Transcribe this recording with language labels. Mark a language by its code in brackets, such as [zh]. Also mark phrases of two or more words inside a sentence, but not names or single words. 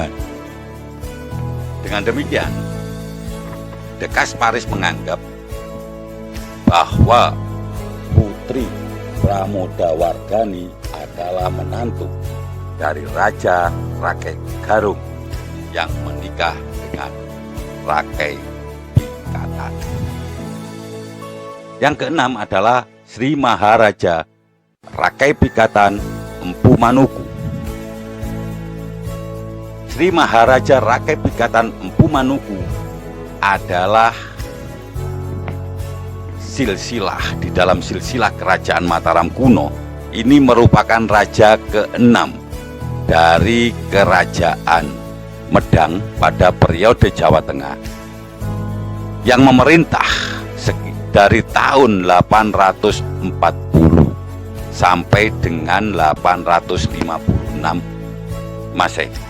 [id] Dengan demikian, De Kasparis menganggap bahwa Putri Pramodawardhani adalah menantu dari Raja Rakai Garung yang menikah dengan Rakai Pikatan. Yang keenam adalah Sri Maharaja Rakai Pikatan Empu Manuku. Sri Maharaja Rakai Pikatan Empu Manuku adalah silsilah di dalam silsilah kerajaan Mataram kuno. Ini merupakan raja ke-6 dari kerajaan Medang pada periode Jawa Tengah yang memerintah dari tahun 840 sampai dengan 856 Masehi.